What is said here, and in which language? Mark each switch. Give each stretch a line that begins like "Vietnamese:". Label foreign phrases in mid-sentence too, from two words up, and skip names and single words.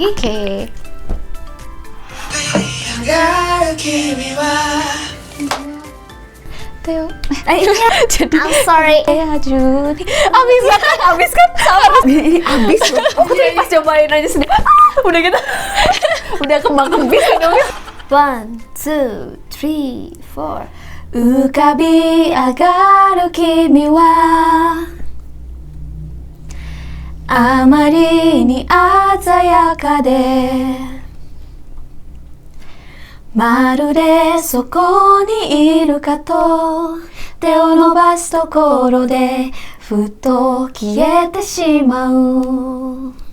Indonesian: Oke. Teo. Iya. Jadi
English: I'm sorry.
Indonesian: ya Juni. Abis kan sama. Abis loh. Aku tadi pas cobain aja sendiri. Udah gitu. Udah kembang-kembis dong. 1, 2, 3, 4.
Japanese: 浮かび上がる君はあまりに鮮やかでまるでそこにいるかと手を伸ばすところでふっと消えてしまう